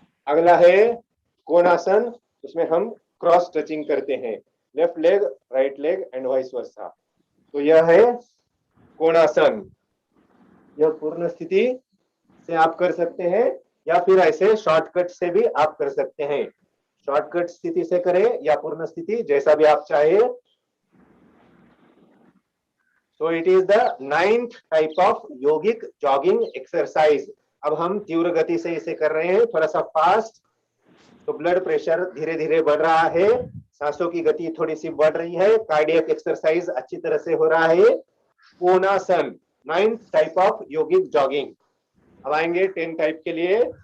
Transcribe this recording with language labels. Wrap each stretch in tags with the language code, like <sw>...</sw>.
<hi>अगला है कोणासन, उसमें हम क्रॉस टचिंग करते हैं,</hi> <en>Left leg right leg and vice versa.</en> <hi>तो यह है कोणासन। यह पूर्ण स्थिति से आप कर सकते हैं या फिर ऐसे शॉर्टकट से भी आप कर सकते हैं। शॉर्टकट स्थिति से करें या पूर्ण स्थिति, जैसा भी आप चाहे।</hi> <en>So it is the 9th type of yogic jogging exercise.</en> <hi>अब हम तीव्र गति से इसे कर रहे हैं, थोड़ा सा फास्ट। तो ब्लड प्रेशर धीरे धीरे बढ़ रहा है, सांसों की गति थोड़ी सी बढ़ रही है, कार्डियक एक्सरसाइज अच्छी तरह से हो रहा है। कोणासन</hi> <en>9th type of</en> <hi>yogic jogging. अब आएंगे 10 टाइप के लिए।</hi>